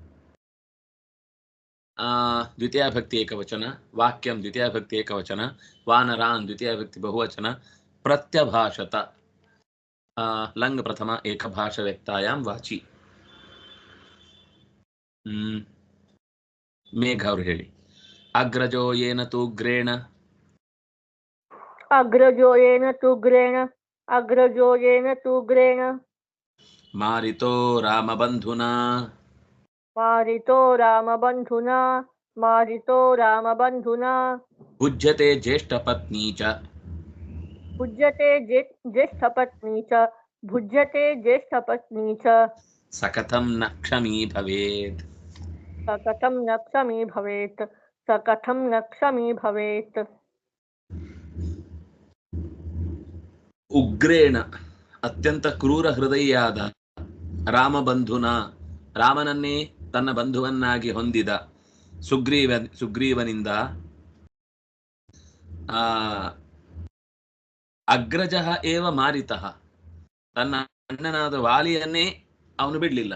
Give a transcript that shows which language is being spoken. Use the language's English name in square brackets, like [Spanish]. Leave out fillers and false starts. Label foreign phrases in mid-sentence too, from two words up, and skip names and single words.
[Sanskrit] द्वितीया विभक्ति एकवचन वाक्यं द्वितीया विभक्ति एकवचन वानरान् द्वितीया विभक्ति बहुवचन प्रत्यभाषत लंग प्रथमा एकभाषव्यक्तायां वाचि मेघ [Kannada] ಅವರು ಹೇಳಿ [Sanskrit] अग्रजो येन तूग्रेण मारितो रामबन्धुना भुज्यते ज्येष्ठपत्नी च सकथं न क्षमी भवेत् उग्रेण अत्यंत क्रूर हृदयाದ ರಾಮಬಂಧುನ [Kannada] ರಾಮನನ್ನೇ ತನ್ನ ಬಂಧುವನ್ನಾಗಿ ಹೊಂದಿದ ಸುಗ್ರೀವನಿಂದ [Sanskrit] ಅಗ್ರಜಃ ಏವ ಮಾರಿತಃ [Kannada] ತನ್ನ ಅಣ್ಣನಾದ ವಾಲಿಯನ್ನೇ ಅವನು ಬಿಡಲಿಲ್ಲ.